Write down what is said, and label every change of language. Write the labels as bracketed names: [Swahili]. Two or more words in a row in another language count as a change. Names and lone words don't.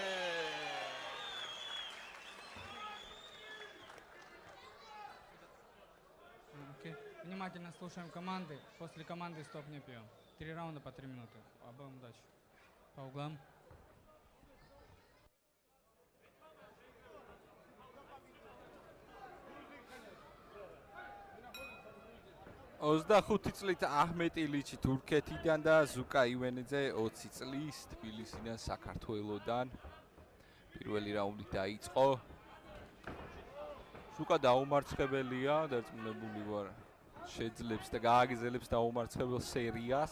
[Russian] Внимательно слушаем команды. После команды стоп не пьем. 3 раунда по 3 минуты. Обоим удачи. По углам. [Georgian] Ozda-ხუთი წლით აჰმეტ ილიჩი თურქეთიდან და ზუკა ივენიძე 20 წლის თბილისიდან საქართველოსდან. პირველი რაუნდი დაიწყო. ზუკა დაუმარცხებელია, დარწმუნებული ვარ, შეძლებს და გააგრძელებს დაუმარცხებელ სერიას.